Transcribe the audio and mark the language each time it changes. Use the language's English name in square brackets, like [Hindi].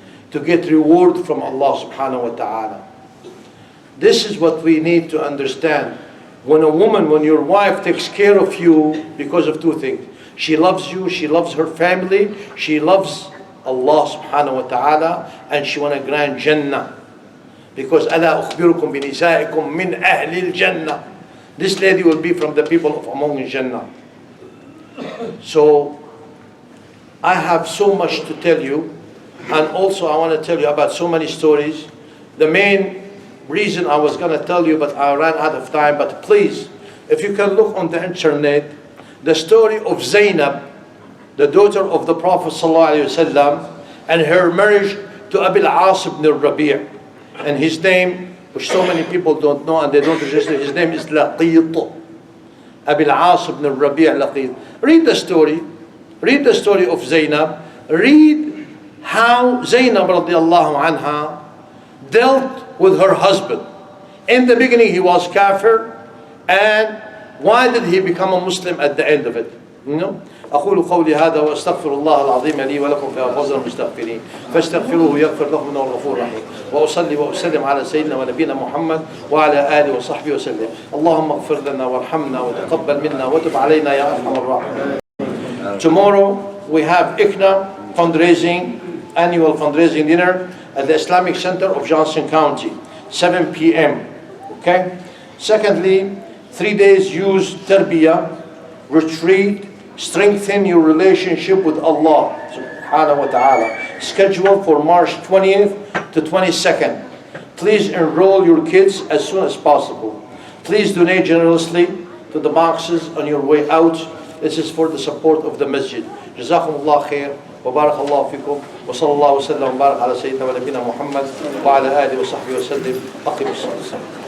[English] To get reward from Allah subhanahu wa ta'ala. This is what we need to understand. When your wife takes care of you because of two things. She loves you, she loves her family, she loves Allah subhanahu wa ta'ala, and she want to grant Jannah. Because [Arabic] أَلَا أُخْبِرُكُمْ بِنِسَائِكُمْ مِنْ أَهْلِ الْجَنَّةِ. [English] This lady will be from the people of among Jannah. So, I have so much to tell you, and also I want to tell you about so many stories. The main reason I was going to tell you, but I ran out of time, but please, if you can look on the internet, the story of Zainab, the daughter of the Prophet ﷺ, and her marriage to Abil As ibn al-Rabi'. And his name, which so many people don't know and they don't register, his name is Laqit. Abil As ibn al-Rabi' Laqit. Read the story of Zainab. Read how Zainab radiallahu anha dealt with her husband. In the beginning he was kafir, and why did he become a Muslim at the end of it? [Arabic] أقول قولي هذا وأستغفر الله العظيم لي ولكم فأفضل المستغفرين فاستغفروه يغفر لكم إنه الغفور الرحيم وأصلي وأسلم على سيدنا ونبينا محمد وعلى آله وصحبه وسلم اللهم اغفر لنا وارحمنا وتقبل منا وتب علينا يا أرحم الراحمين. [English] Tomorrow we have ICNA fundraising, annual fundraising dinner at the Islamic Center of Johnson County, 7 p.m. Okay? Secondly, 3 days youth tarbiyah retreat, strengthen your relationship with Allah subhanahu wa ta'ala, scheduled for March 20th to 22nd. Please enroll your kids as soon as possible. Please donate generously to the boxes on your way out. This is for the support of the masjid. Jazakumullah khair. [Arabic] وبارك الله فيكم وصلى الله وسلم وبارك على سيدنا ونبينا محمد وعلى آله وصحبه وسلم. أقم الصلاة.